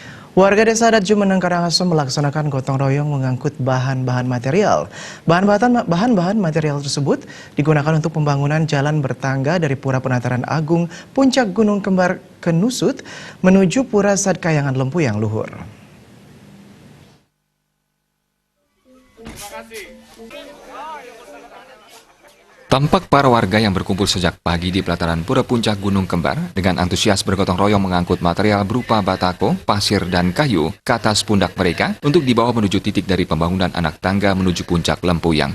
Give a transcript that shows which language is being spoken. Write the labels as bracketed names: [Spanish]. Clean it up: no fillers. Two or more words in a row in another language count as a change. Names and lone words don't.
[Indonesian] Warga desa adat Jumeneng Karangasem melaksanakan gotong royong mengangkut bahan-bahan material. Bahan-bahan material tersebut digunakan untuk pembangunan jalan bertangga dari Pura Penataran Agung Puncak Gunung Kembar Kenusut menuju Pura Sadkayangan Lempuyang Luhur. Tampak para warga yang berkumpul sejak pagi di pelataran Pura Puncak Gunung Kembar dengan antusias bergotong royong mengangkut material berupa batako, pasir, dan kayu ke atas pundak mereka untuk dibawa menuju titik dari pembangunan anak tangga menuju Puncak Lempuyang.